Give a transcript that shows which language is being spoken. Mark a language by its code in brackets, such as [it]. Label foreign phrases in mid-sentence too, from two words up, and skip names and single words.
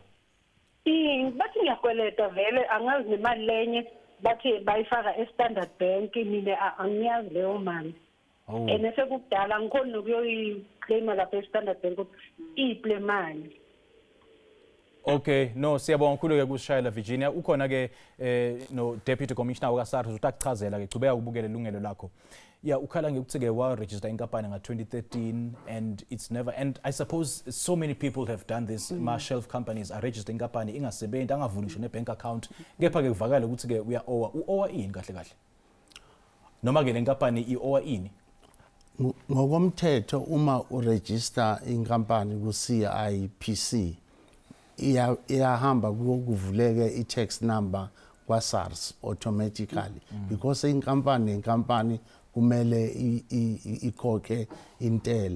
[zu] Bathi ngiyakweleta vele angazi nemali lenye bathi bayifaka e-Standard Bank mina angiyazi leyo mali. And sekukudala ngikhona nokuyoyiclaima lapha e-Standard Bank ukuthi iyiple mali. Okay, no, siyabonga kakhulu ke kuShayela Virginia. Ukhona ke no Deputy Commissioner waka SARS utakuchazela ke gcubeka ukubukela ilungelo lakho. Yeah, ukhala ngekuthi ke wa register inkampani nga-2013 [en] and it's never, and I suppose so many people have done this. [zu] Ma-shelf companies [en] are registered [zu] inkampani ingasebenzi angavuli ngisho ne-bank account kepha ke kuvakala ukuthi ke uya-owa. U-owa ini kahle kahle? Noma ke le nkampani i-owa ini? Ngokomthetho uma uregister inkampani ku-CIPC iyahamba kuvuleke i-tax number kwa-SARS automatically because inkampani kumele ikhokhe intela.